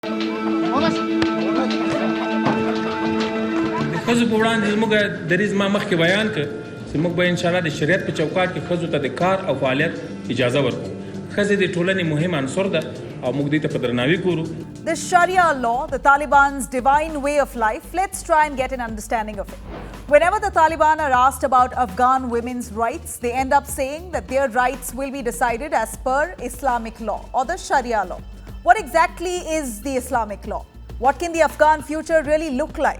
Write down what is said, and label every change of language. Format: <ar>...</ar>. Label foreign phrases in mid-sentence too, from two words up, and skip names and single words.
<ps>خزو په وړاندې زموږ دریځ ما مخکې بیان کړ چې موږ به انشاءالله د شریعت په چوکاټ کې ښځو ته د کار او فعالیت اجازه ورکړو. ښځې د ټولنې مهم عنصر ده او موږ دې ته په درناوي ګورو.</ps> <en>The Sharia law, the Taliban's divine way of life, let's try and get an understanding of it. Whenever the Taliban are asked about Afghan women's rights, they end up saying that their rights will be decided as per Islamic law or the Sharia law. What exactly is the Islamic law? What can the Afghan future really look like?</en>